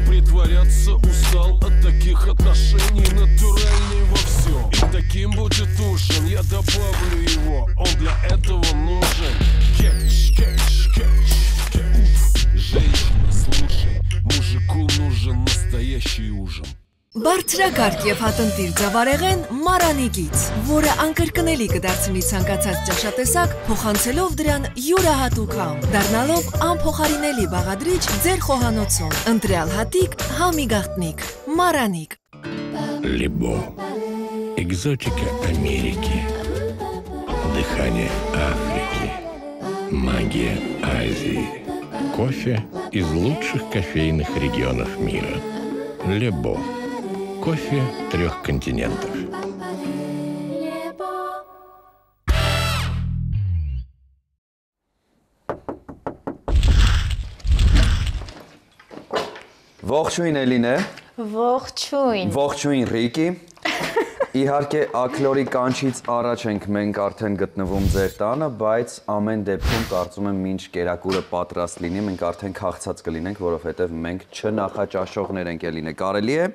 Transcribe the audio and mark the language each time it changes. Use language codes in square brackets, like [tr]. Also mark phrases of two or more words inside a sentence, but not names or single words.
[ru] Притворяться устал от таких отношений. Натуральный во всем, и таким будет ужин. Я добавлю его, он для этого нужен. Кетч, кетч, кетч, кетч. Женщина, слушай, мужику нужен настоящий ужин. [hy] Բարձրակարգ և հատնտիր ձավարեղեն մարանիկից, որը անկրկնելի կդարձնի ցանկացած ճաշատեսակ, փոխանցելով դրան յուրահատուկ համ, դառնալով անփոխարինելի բաղադրիչ ձեր խոհանոցում, ընտրյալ հատիկ, համի գաղտնիք, [ru] Мараник. Лебо. Экзотика Америки. Дыхание Африки. Магия Азии. Кофе из лучших кофейных регионов мира. Лебо. Кофе 3 континентов. [hy] Ողջույն Էլինե։ Ողջույն։ Ողջույն Ռիկի։ Իհարկե ակլորի կանչից առաջ ենք մենք արդեն գտնվում ձեր տանը, բայց ամեն դեպքում կարծում եմ մինչ կերակուրը պատրաստ լինի, մենք արդեն քաղցած կլինենք, որովհետև մենք չնախաճաշողներ ենք Էլինե։ Կարելի է։